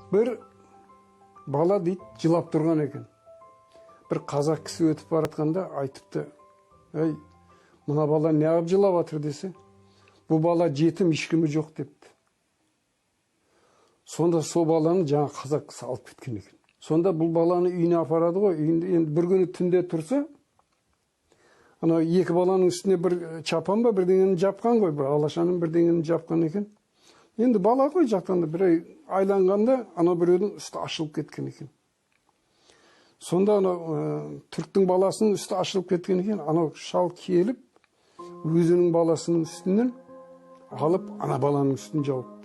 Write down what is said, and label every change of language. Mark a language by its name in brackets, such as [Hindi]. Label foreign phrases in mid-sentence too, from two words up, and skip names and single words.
[Kyrgyz] Bir bala deyit жылап турган экен. Bir казак киши өтүп баратканда айтыпты: "Ey, мына бала не кылып жылап атыр" десе, "Бу бала жетим, ишкими жок" депти. Сонда сол баланы жаңа казак киши алып кеткен экен. Сонда бул баланы үйүнө апарады го. Үйүндө бир күнү түндө турса, ана эки баланын үстүнө bir чапан ба бирдеңени жапкан го, bir алашанын бирдеңени жапкан экен. [Kazakh] Енді бала ғой жақтан да бір айланғанда ана біреудің үсті ашылып кеткен екен. Сонда ана түріктің баласының үсті ашылып кеткен екен. Ана шал келіп, өзінің баласының үстінен алып, ана баланың үстін жауыпты.